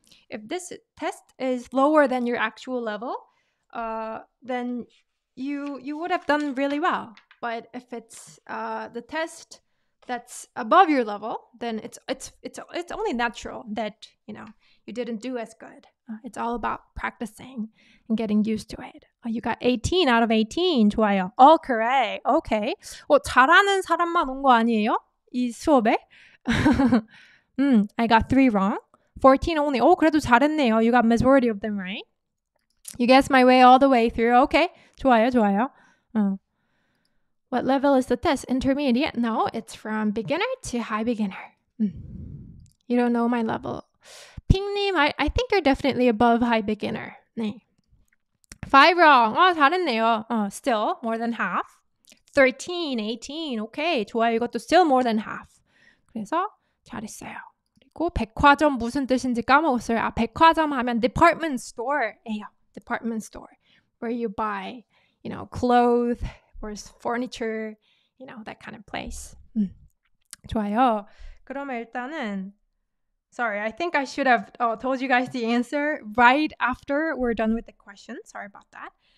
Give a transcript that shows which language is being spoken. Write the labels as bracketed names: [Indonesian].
[English] If this test is lower than your actual level, then you would have done really well. But if it's the test that's above your level, then it's only natural that you didn't do as good. It's all about practicing and getting used to it. You got 18 out of 18. 좋아요. All correct. Okay. [Korean] 잘하는 사람만 온 거 아니에요? 이 수업에? [English] I got 3 wrong. 14 only. [Korean] 그래도 잘했네요. [English] You got majority of them right. You guessed my way all the way through. Okay. 좋아요. What level is the test? Intermediate? No, it's from beginner to high beginner. You don't know my level. 핑님, I think you're definitely above high beginner. [Korean] 네. 5 wrong. 잘했네요. [English] Still more than half. 13, 18. Okay, 좋아요. [Korean] 이것도 [English] still more than half. [Korean] 그래서 잘했어요. 그리고 백화점 무슨 뜻인지 까먹었어요. 백화점 하면 department store예요. [English] Department store. Where you buy, clothes or furniture, that kind of place. [Korean] 좋아요. 그러면 일단은 [English] sorry, I think I should have told you guys the answer right after we're done with the question. Sorry about that.